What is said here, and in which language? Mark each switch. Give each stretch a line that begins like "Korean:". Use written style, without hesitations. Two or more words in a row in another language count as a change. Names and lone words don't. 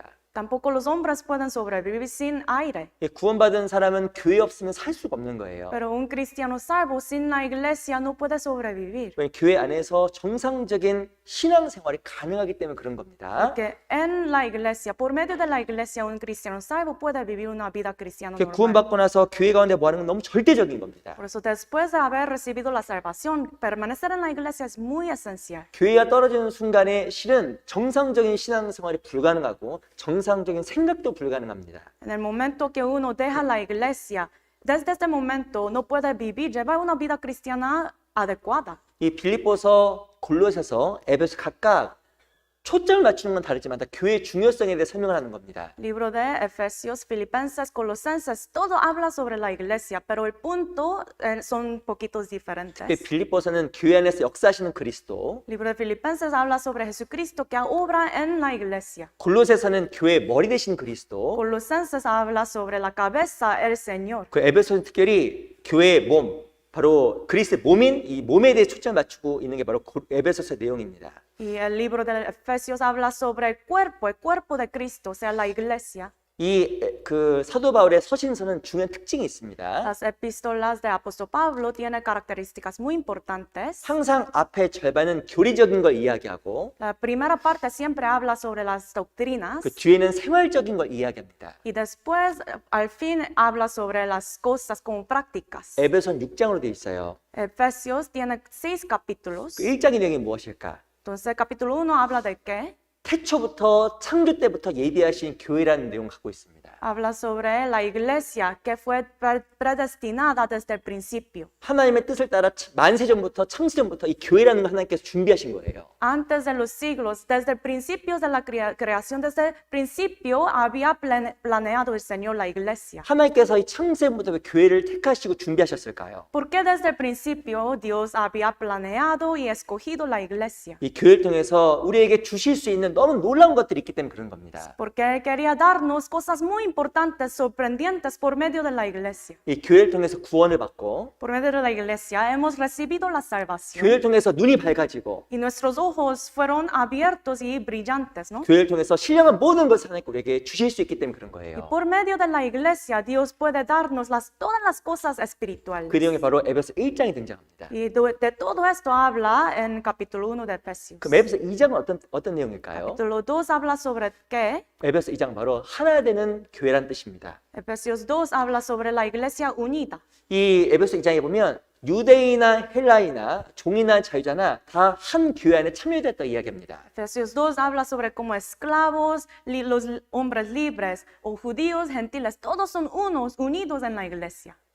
Spanish: Tampoco los hombres pueden sobrevivir sin aire.
Korean: 구원받은 사람은 교회 없으면 살 수가 없는 거예요.
Spanish: Pero un cristiano salvo sin la iglesia no puede sobrevivir.
Korean: 교회 안에서 정상적인 신앙생활이 가능하기 때문에 그런 겁니다.
Spanish: Porque en la iglesia, por medio de la iglesia, un cristiano salvo puede vivir una vida cristiana normal.
Korean: 구원받고 나서 교회 가운데 뭐 하는 건 너무 절대적인 겁니다.
Spanish: Por eso después de haber recibido la salvación, permanecer en la iglesia es muy esencial.
Korean: 교회가 떨어지는 순간에 실은 정상적인 신앙생활이 불가능하고 정상적인 생각도 불가능합니다.
Spanish: En el momento que uno deja la iglesia, desde este momento no puede llevar una vida cristiana adecuada.
Korean: 이 빌립보서, 골로새서, 에베소 각각 초점을 맞추는 건 다르지만 다 교회의 중요성에 대해 설명을 하는 겁니다.
Spanish: Libro de Efesios, Filipenses, Colosenses, todo habla sobre la iglesia, pero el punto son poquitos diferentes.
Korean: 빌립보서는 교회 안에서 역사하시는 그리스도,
Spanish: Libro de Filipenses habla sobre Jesucristo que obra en la iglesia.
Korean: 골로새서는 교회의 머리 되신 그리스도,
Spanish: Colosenses habla sobre la cabeza, el Señor.
Korean: 그 에베소는 특별히 교회의 몸, 바로 그리스도의 몸인 이 몸에 대해 초점을 맞추고 있는 게 바로 에베소서의 내용입니다.
Spanish: Y el libro de Efesios habla sobre el cuerpo de Cristo, o sea, la iglesia.
Korean: 이 그 사도 바울의 서신서는 중요한 특징이 있습니다.
Spanish: Las epístolas de apóstol Pablo tienen características muy importantes.
Korean: 항상 앞에 절반은 교리적인 걸 이야기하고
Spanish: La primera parte siempre habla sobre las doctrinas
Korean: 그 뒤에는 생활적인 걸 이야기합니다.
Spanish: y después, al fin, habla sobre las cosas como prácticas.
Korean: 에베소는 6장으로 되어 있어요.
Spanish: Efesios tiene 6 capítulos.
Korean: 그 1장의 내용이 무엇일까?
Spanish: Entonces, capítulo 1 habla de qué?
Korean: 태초부터 창조 때부터 예비하신 교회라는 내용을 갖고 있습니다.
Spanish: Habla sobre la iglesia que fue predestinada desde el principio.
Korean: 하나님의 뜻을 따라 만세전부터 창세전부터 이 교회라는 걸 하나님께서 준비하신 거예요.
Spanish: Antes de los siglos, desde el principio de la creación, desde el principio había planeado el Señor la iglesia.
Korean: 하나님께서 이 창세전부터 왜 교회를 택하시고 준비하셨을까요?
Spanish: ¿Por qué desde el principio Dios había planeado y escogido la iglesia?
Korean: 이 교회를 통해서 우리에게 주실 수 있는 너무 놀라운 것들이 있기 때문에 그런 겁니다.
Spanish: Porque Él quería darnos cosas muy importantes, sorprendentes por medio de la iglesia.
Korean: 이 교회를 통해서 구원을 받고
Spanish: Por medio de la iglesia hemos recibido la salvación
Korean: 교회를 통해서 눈이 밝아지고
Spanish: y nuestros ojos fueron abiertos y brillantes, ¿no?
Korean: 교회를 통해서 신령한 모든 것을 하나님께 우리에게 주실 수 있기 때문에 그런
Spanish: Y
Korean: 거예요.
Spanish: por medio de la iglesia Dios puede darnos todas las cosas espirituales.
Korean: 그 내용이 바로 에베소 1장에 등장합니다.
Spanish: Y de todo esto habla en capítulo 1 de Efesios.
Korean: 그럼 에베소 2장은 어떤 내용일까요?
Spanish: Capítulo 2 habla sobre qué?
Korean: 에베소 2장 바로 하나 되는 교회란 뜻입니다.
Spanish: Efesios 2 habla sobre la iglesia unida.
Korean: 이 에베소 2장에 보면 유대인이나 헬라이나 종이나 자유자나 다 한 교회 안에 참여됐다 이야기합니다.
Spanish: Efesios 2 habla sobre como esclavos, los hombres libres o judíos, gentiles, todos son unidos en la iglesia.